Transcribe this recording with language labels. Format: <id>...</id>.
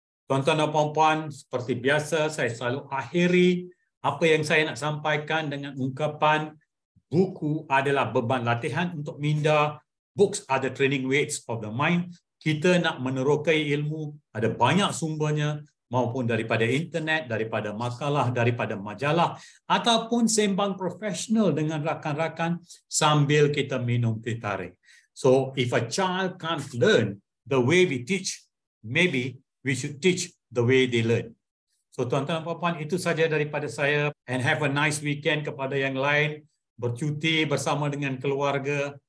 <ms>Tuan-tuan dan puan-puan, seperti biasa saya selalu akhiri apa yang saya nak sampaikan dengan ungkapan buku adalah beban latihan untuk minda,</ms> <en>books are the training weights of the mind.</en> <ms>Kita nak menerokai ilmu, ada banyak sumbernya, maupun daripada internet, daripada makalah, daripada majalah, ataupun sembang profesional dengan rakan-rakan sambil kita minum teh tarik.</ms> <en>So, if a child can't learn the way we teach, maybe we should teach the way they learn.</en> <ms>So, tuan-tuan dan puan-puan, itu saja daripada saya.</ms> <en>And have a nice weekend</en> <ms>kepada yang lain. Bercuti bersama dengan keluarga.</ms>